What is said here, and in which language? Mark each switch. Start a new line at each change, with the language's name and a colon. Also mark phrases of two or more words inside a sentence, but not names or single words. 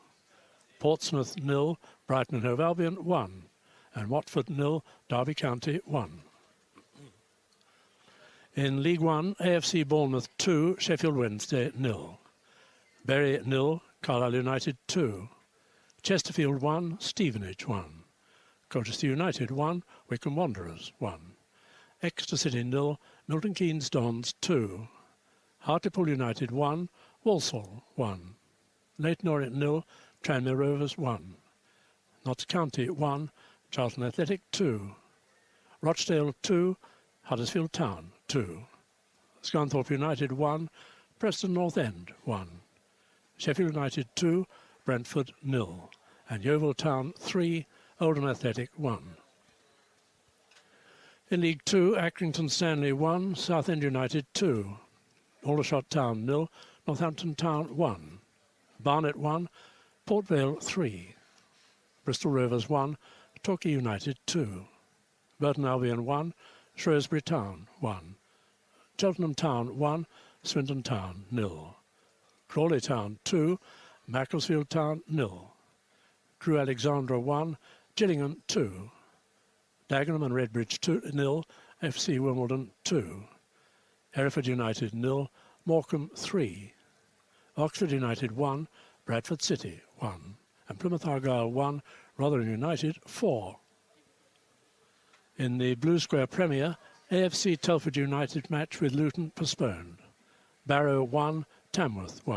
English: Portsmouth 0, Brighton and Hove Albion 1. And Watford 0, Derby County 1. In League One, AFC Bournemouth 2, Sheffield Wednesday 0. Bury 0, Carlisle United 2. Chesterfield 1, Stevenage 1. Colchester United 1, Wycombe Wanderers 1. Exeter City 0, Milton Keynes Dons 2. Hartlepool United 1, Walsall 1. Leyton Orient 0, Tranmere Rovers 1. Notts County 1, Charlton Athletic 2. Rochdale 2, Huddersfield Town 2. Scunthorpe United 1, Preston North End 1. Sheffield United 2, Brentford 0. And Yeovil Town 3, Oldham Athletic 1. In League 2, Accrington Stanley 1, Southend United 2. Aldershot Town 0, Northampton Town 1. Barnet 1, Port Vale 3. Bristol Rovers 1, Torquay United 2. Burton Albion 1, Shrewsbury Town 1. Cheltenham Town 1, Swindon Town 0. Crawley Town 2, Macclesfield Town 0. Crewe Alexandra 1, Gillingham 2. Dagenham and Redbridge 0, FC Wimbledon 2. Hereford United 0, Morecambe 3. Oxford United 1, Bradford City 1. And Plymouth Argyle 1, Rotherham United 4. In the Blue Square Premier, AFC Telford United match with Luton postponed. Barrow 1, Tamworth 1.